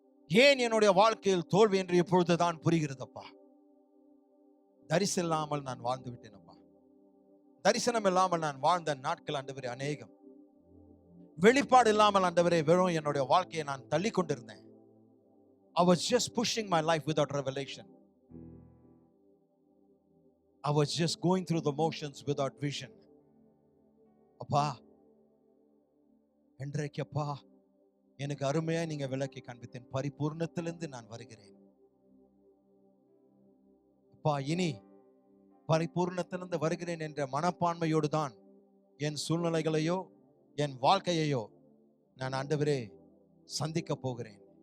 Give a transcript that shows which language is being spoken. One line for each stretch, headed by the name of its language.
Tamil: ஏன் என்னுடைய வாழ்க்கையில் தோல்வி என்று இப்பொழுதுதான் புரிகிறதப்பா. தரிசனம் இல்லாமல் நான் வாழ்ந்து விட்டேன் அப்பா. தரிசனம் இல்லாமல் நான் வாழ்ந்த நாட்கள் ஆண்டவரே அநேகம். வெளிப்பாடு இல்லாமல் ஆண்டவரே வெறும் என்னுடைய வாழ்க்கையை நான் தள்ளி கொண்டிருந்தேன்.
English: I was just pushing my life without revelation. I was just going through the motions without vision.
Tamil: அப்பா, இன்றைக்கு அப்பா எனக்கு அருமையா நீங்க விளக்கி காண்பித்தேன். பரிபூர்ணத்திலிருந்து நான் வருகிறேன் அப்பா. இனி பரிபூர்ணத்திலிருந்து வருகிறேன் என்ற மனப்பான்மையோடு தான் என் சூழ்நிலைகளையோ என் வாழ்க்கையையோ நான் ஆண்டவரே சந்திக்க போகிறேன்.